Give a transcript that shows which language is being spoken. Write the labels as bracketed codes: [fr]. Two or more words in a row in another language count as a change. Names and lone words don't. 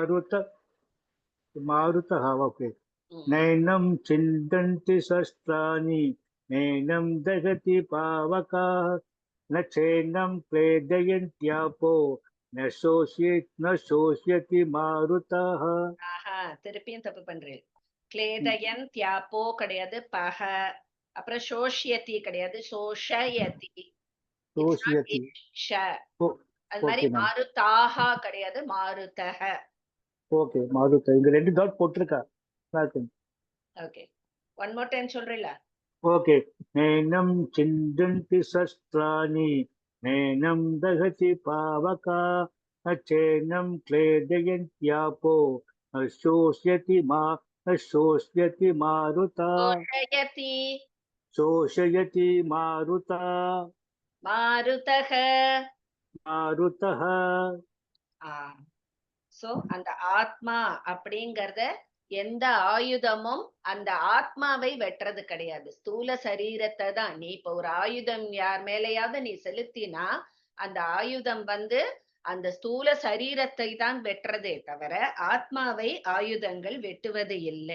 [sa] मारुतः ओके हम्म। नैनं छिन्दन्ति शस्त्राणि नैनं दहति पावकाः न चैनं क्लेदयन्त्यापो न शोष्यति मारुताः [ta] ஆஹா திருப்பியும் தப்பு பண்றேன். क्लेदयन्त्यापோ கிடையாது, பஹ. அப்புறம் சோஷ்யதி கிடையாது, சோஷயதி. [en] It's not [sa] शोष्यति [ta] ஷ. அது மாதிரி [en] okay ma'am [ta] மாருதாஹா கிடையாது, மாருதஹ. ஓகே மாருதா இங்க 2 டாட் போட்டிருக்கா [en] okay one more time [ta] சொல்றீல. [sa] ओके नैनं छिन्दन्ति शस्त्राणि नैनं दहति पावका न चैनं क्लेदयन्त्यापो न शोष्यति मारुता சோஷயதி शोषयति मारुता மாருதஹ. मारुतः [ta] சோ அந்த ஆத்மா அப்படிங்கறத எந்த ஆயுதமும் அந்த ஆத்மாவை வெட்டுறது கிடையாது, ஸ்தூல சரீரத்தை தான். நீ இப்ப ஒரு ஆயுதம் யார் மேலேயாவது நீ செலுத்தினா அந்த ஆயுதம் அந்த ஸ்தூல சரீரத்தை தான் வெட்டுறதே தவிர ஆத்மாவை ஆயுதங்கள் வெட்டுவது இல்லை.